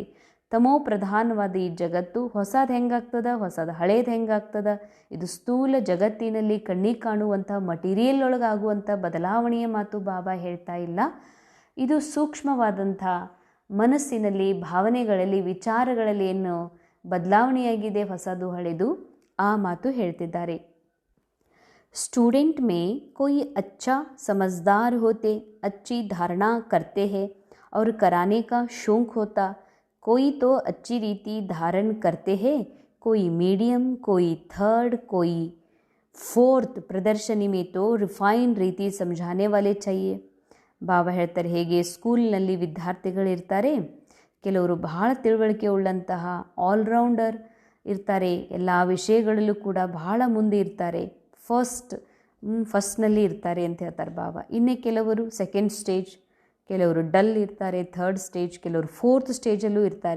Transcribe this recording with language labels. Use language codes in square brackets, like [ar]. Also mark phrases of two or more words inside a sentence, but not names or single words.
[kn] ತಮೋ ಪ್ರಧಾನವಾದ ಈ ಜಗತ್ತು ಹೊಸದು ಹೆಂಗಾಗ್ತದ, ಹೊಸದು ಹಳೇದು ಹೆಂಗಾಗ್ತದ, ಇದು ಸ್ಥೂಲ ಜಗತ್ತಿನಲ್ಲಿ ಕಣ್ಣಿಗೆ ಕಾಣುವಂಥ ಮಟೀರಿಯಲ್ ಒಳಗಾಗುವಂಥ ಬದಲಾವಣೆಯ ಮಾತು ಬಾಬಾ ಹೇಳ್ತಾ ಇಲ್ಲ. ಇದು ಸೂಕ್ಷ್ಮವಾದಂಥ ಮನಸ್ಸಿನಲ್ಲಿ, ಭಾವನೆಗಳಲ್ಲಿ, ವಿಚಾರಗಳಲ್ಲಿ ಏನು ಬದಲಾವಣೆಯಾಗಿದೆ, ಹೊಸದು ಹಳೆದು, ಆ ಮಾತು ಹೇಳ್ತಿದ್ದಾರೆ. [hi] स्टूडेंट में कोई अच्छा समझदार होते, अच्छी धारणा करते हैं और कराने का शौक़ होता. कोई तो अच्छी रीति धारण करते हैं, कोई मीडियम, कोई थर्ड, कोई फोर्थ. प्रदर्शनी में तो रिफाइन ರೀತಿ समझाने वाले चाहिए. [kn] ಬಾಬಾ ಹೇಳ್ತಾರೆ, ಹೇಗೆ ಸ್ಕೂಲ್ನಲ್ಲಿ ವಿದ್ಯಾರ್ಥಿಗಳಿರ್ತಾರೆ, ಕೆಲವರು ಬಹಳ ತಿಳುವಳಿಕೆ ಉಳ್ಳಂತಹ ಆಲ್ರೌಂಡರ್ ಇರ್ತಾರೆ, ಎಲ್ಲ ವಿಷಯಗಳಲ್ಲೂ ಕೂಡ ಬಹಳ ಮುಂದೆ ಇರ್ತಾರೆ, ಫಸ್ಟ್ನಲ್ಲಿ ಇರ್ತಾರೆ ಅಂತ ಹೇಳ್ತಾರೆ ಬಾಬಾ. ಇನ್ನೇ ಕೆಲವರು [en] second stage, [kn] ಕೆಲವರು ಡಲ್ ಇರ್ತಾರೆ, [en] third stage, [kn] ಕೆಲವರು ಫೋರ್ತ್ ಸ್ಟೇಜಲ್ಲೂ ಇರ್ತಾರೆ.